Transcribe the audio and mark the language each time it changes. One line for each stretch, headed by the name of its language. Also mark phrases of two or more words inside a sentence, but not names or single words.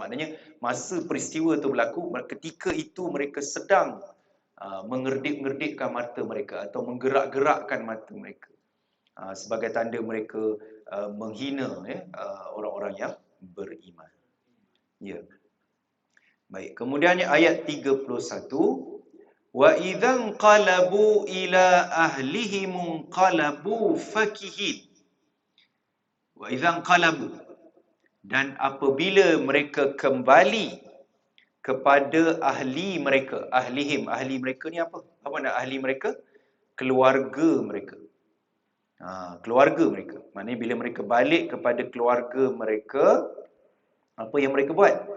Malay: Maknanya masa peristiwa itu berlaku, ketika itu mereka sedang mengerdik-ngerdikkan mata mereka atau menggerak-gerakkan mata mereka sebagai tanda mereka menghina orang-orang yang beriman. Ya. Baik, kemudian ayat 31,
Arabic: وإذا قلبوا إلى أهلهم قلبوا فكهين. وإذا قلبوا,
Malay: dan apabila mereka kembali kepada ahli mereka, ahli mereka ni apa? Apa nak ahli mereka? Keluarga mereka. Keluarga mereka. Maknanya bila mereka balik kepada keluarga mereka, apa yang mereka buat?